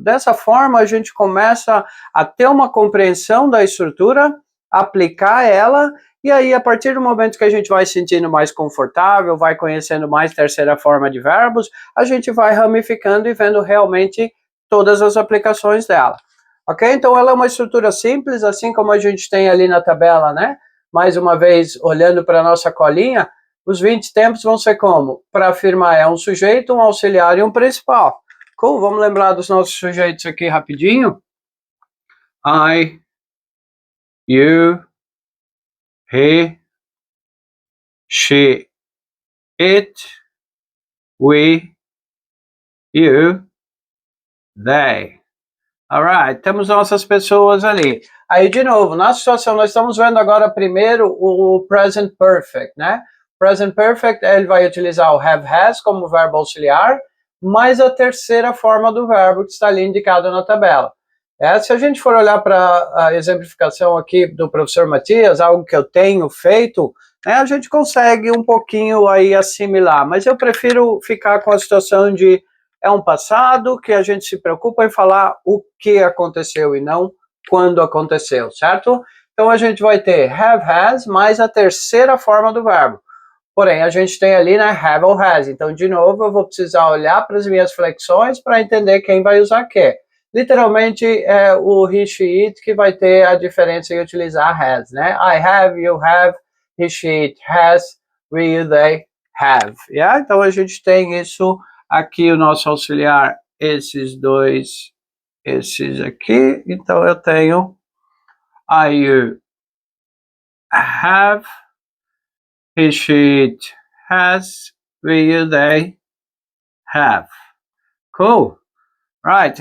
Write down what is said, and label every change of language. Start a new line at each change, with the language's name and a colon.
Portuguese: Dessa forma, a gente começa a ter uma compreensão da estrutura, aplicar ela, e aí, a partir do momento que a gente vai se sentindo mais confortável, vai conhecendo mais terceira forma de verbos, a gente vai ramificando e vendo realmente todas as aplicações dela. Ok? Então, ela é uma estrutura simples, assim como a gente tem ali na tabela, né? Mais uma vez, olhando para a nossa colinha, os 20 tempos vão ser como? Para afirmar, é um sujeito, um auxiliar e um principal. Cool, vamos lembrar dos nossos sujeitos aqui rapidinho.
English: I, you, he, she, it, we, you, they.
Portuguese: Alright, temos nossas pessoas ali. Aí, de novo, na situação, nós estamos vendo agora primeiro o present perfect, né? Present perfect, ele vai utilizar o have, has como verbo auxiliar, mais a terceira forma do verbo que está ali indicado na tabela. Se a gente for olhar para a exemplificação aqui do professor Matias, algo que eu tenho feito, né, a gente consegue um pouquinho aí assimilar, mas eu prefiro ficar com a situação de é um passado que a gente se preocupa em falar o que aconteceu e não quando aconteceu, certo? Então a gente vai ter have, has, mais a terceira forma do verbo. Porém, a gente tem ali, né, have ou has. Então, de novo, eu vou precisar olhar para as minhas flexões para entender quem vai usar o quê. Literalmente, é o he, she, it que vai ter a diferença em utilizar has, né?
English: I have, you have, he, she, it has, we, you, they have. Yeah?
Portuguese: Então, a gente tem isso aqui, o nosso auxiliar, esses dois, esses aqui. Então, eu tenho
English: I, you have, he, she, it has, we, you, they have. Cool. Right.